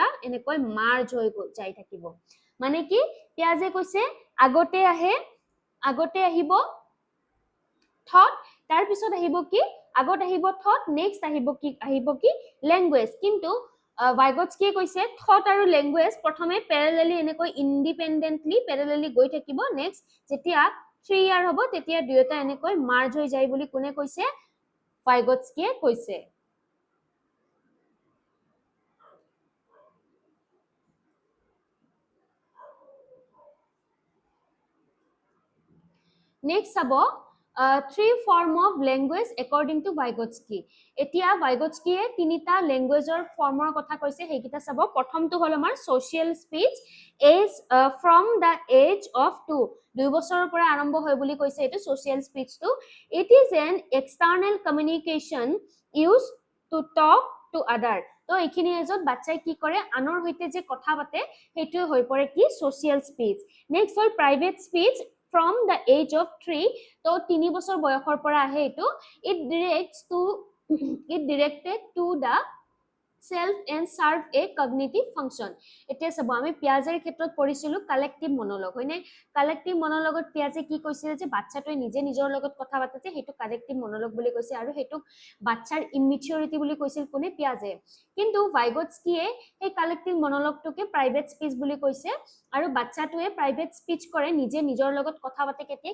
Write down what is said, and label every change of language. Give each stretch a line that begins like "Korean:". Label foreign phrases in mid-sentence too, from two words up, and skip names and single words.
Assamese: এনেকৈ মাৰ্জ হৈ যাই থাকিব মানে কি পিয়াজে কৈছে আগতে আহিব থট তাৰ পিছত আহিব কি আগত আহিব থট নেক্সট আহিব কি ল্যাঙ্গুৱেজ কিন্তু ভাইগটস্কিয়ে কৈছে থট আৰু ল্যাঙ্গুৱেজ প্ৰথমে প্যাৰালেলি এনেকৈ
English: independently parallelly
Assamese: গৈ থাকিব নেক্সট যেতিয়া 3 ইয়াৰ হ'ব তেতিয়া দুয়োটা এনেকৈ মাৰ্জ হৈ যায় বুলি কোনে কৈছে ভাইগটস্কিয়ে কৈছে নেক্সট চাব
English: three form of language according to Vygotsky
Assamese: এতিয়া ভাইগটস্কিয়ে তিনিটা ল্যাঙ্গুৱেজৰ ফৰ্মৰ কথা কৈছে হেকিটা চাব প্ৰথমটো হল আমাৰ সোশ্যাল
English: speech age from the age of 2
Assamese: বছৰৰ পৰা আৰম্ভ হয় বুলি কৈছে এটো সোশ্যাল স্পিচটো
English: it is an external communication use to talk to other
Assamese: তো এইখিনি এজত বাচ্চাই কি কৰে আনৰ হৈতে যে কথা পাতে হেতু হৈ পৰে কি
English: social speech next
Assamese: হল
English: private speech from the age of 3
Assamese: তো 3 বছৰ বয়সৰ পৰা আহে এটো
English: it directed to the self and serve a cognitive function.
Assamese: এতিয়া চাব আমি পিয়াজেৰ ক্ষেত্ৰত পঢ়িছিলো
English: collective monologue
Assamese: হয়নে কালেক্টিভ মনোলগত পিয়াজে কি কৈছিল যে বাচ্চাটোৱে নিজে নিজৰ লগত কথা পাতে যে সেইটো
English: collective monologue
Assamese: বুলি কৈছে আৰু সেইটো বাচ্চাৰ ইমিচিউৰিটি বুলি কৈছিল কোনে পিয়াজে কিন্তু ভাইগটস্কিয়ে এই কালেক্টিভ মনোলগটোকে
English: private speech
Assamese: বুলি কৈছে আৰু বাচ্চাটোৱে
English: private speech
Assamese: কৰে নিজে নিজৰ লগত কথা পাতে কেতিয়া